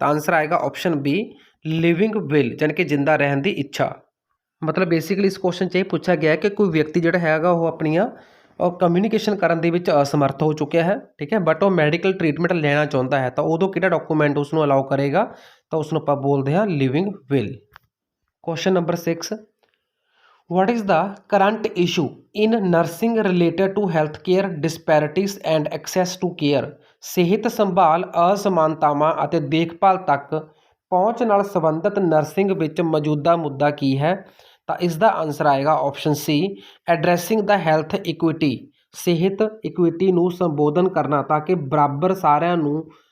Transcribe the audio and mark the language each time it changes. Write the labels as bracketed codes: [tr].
[pa] ਤਾਂ ਆਨਸਰ ਆਏਗਾ option B, living will, ਯਾਨੀ ਕਿ ਜਿੰਦਾ ਰਹਿਣ ਦੀ ਇੱਛਾ। ਮਤਲਬ ਬੇਸਿਕਲੀ ਇਸ ਕੁਐਸਚਨ 'ਚ ਇਹ ਪੁੱਛਿਆ ਗਿਆ ਕਿ ਕੋਈ ਵਿਅਕਤੀ ਜਿਹੜਾ ਹੈਗਾ ਉਹ ਆਪਣੀਆਂ ਕਮਿਊਨੀਕੇਸ਼ਨ ਕਰਨ ਦੇ ਵਿੱਚ ਅਸਮਰਥ ਹੋ ਚੁੱਕਿਆ ਹੈ, ਠੀਕ ਹੈ, ਬਟ ਉਹ ਮੈਡੀਕਲ ਟਰੀਟਮੈਂਟ ਲੈਣਾ ਚਾਹੁੰਦਾ ਹੈ, ਤਾਂ ਉਦੋਂ ਕਿਹੜਾ ਡਾਕੂਮੈਂਟ ਉਸ ਨੂੰ ਅਲਾਓ ਕਰੇਗਾ। ਤਾਂ ਉਸ ਨੂੰ ਆਪਾਂ ਬੋਲਦੇ ਹਾਂ living will. [en] Question number 6, what is the current issue in nursing related to healthcare disparities and access to care। [pa] ਸਿਹਤ ਸੰਭਾਲ ਅਸਮਾਨਤਾਵਾਂ ਅਤੇ ਦੇਖਭਾਲ ਤੱਕ ਪਹੁੰਚ ਨਾਲ ਸੰਬੰਧਿਤ ਨਰਸਿੰਗ ਵਿੱਚ ਮੌਜੂਦਾ ਮੁੱਦਾ ਕੀ ਹੈ। ਤਾਂ ਇਸ ਦਾ ਆਨਸਰ ਆਏਗਾ ਆਪਸ਼ਨ ਸੀ, [en] addressing ਦਾ health equity, [pa] ਸਿਹਤ ਇਕੁਇਟੀ ਨੂੰ ਸੰਬੋਧਨ ਕਰਨਾ ਤਾਂ ਕਿ ਬਰਾਬਰ ਸਾਰਿਆਂ ਨੂੰ